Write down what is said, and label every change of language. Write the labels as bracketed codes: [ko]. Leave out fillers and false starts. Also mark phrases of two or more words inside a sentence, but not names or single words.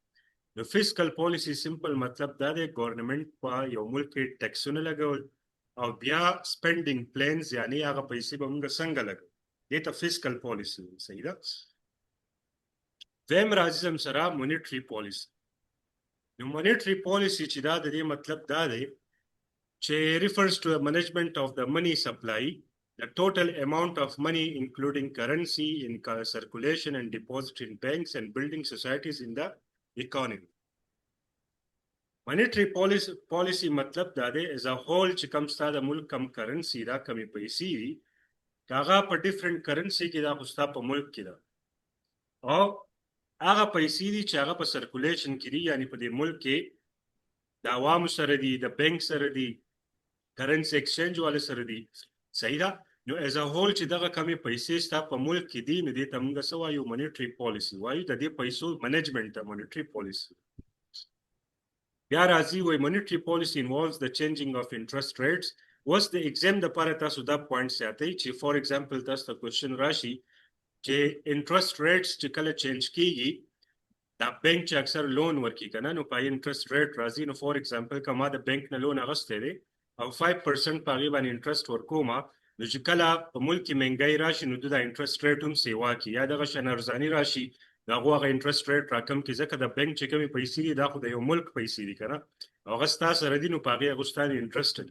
[ps] نو [en] fiscal policy [ps] سمپل مطلب دا دی ګورنمنت په یو ملک کې ټیکسونه لګول او بیا [en] spending plans [ps] یعنی هغه پیسې به موږ څنګه لګو، دې ته [en] fiscal policy [ps] وایي. صحیح ده. دویم راځي زم سره [en] monetary policy. نو monetary policy [ps] چې دا د دې مطلب دا دی چې [en] refers to a management of the money supply, the total amount of money including currency in circulation and deposit in banks and building societies in the economy. Monetary policy [ps] مطلب دا دی [en] as a whole [ps] چې کوم ستا د ملک کم کرنسي دا کمې پیسې دي هغه په [en] different currency [ps] کې دا خو ستا په ملک کې ده او هغه پیسې دي چې هغه په سرکولیشن کې دي، یعنی په دې ملک کې د عوامو سره دي، د بینک سره دي، [en] currency exchange [ps] والے سره دي. صحیح ده. نو [en] as a whole [ps] چې دغه کمې پیسې ستا په ملک کې دي نو دې ته موږ څه وایو، [en] monetary policy [ps] وایو. د دې پیسو منیجمنټ ته [en] monetary policy. [ps] بیا راځي وایي [en] monetary policy involves the changing of interest rates. [ps] اوس د ایگزام دپاره تاسو دا پوینټ ساتئ چې [en] for example [ps] تاسو ته کوېشن راشي چې [en] interest rates [ps] چې کله چینج کیږي دا بینک چې اکثر لون ورکړي که نه نو په [en] interest rate [ps] راځي. نو [en] for example [ps] که ما د بینک نه لون اخیستی دی او 5% په هغې باندې انټرست ورکومه نو چې کله په ملک کې مهنګایي راشي نو د [en] interest rate [ps] هم سیوا کړي یا دغه شان ارزاني راشي د هغو هغه [en] interest rate [ps] راکم کړي، ځکه د بینک چې کومې پیسې دي دا خو د یو ملک پیسې دي که نه او هغه ستا سره دي نو په هغې هغو ستا د انټرست دي.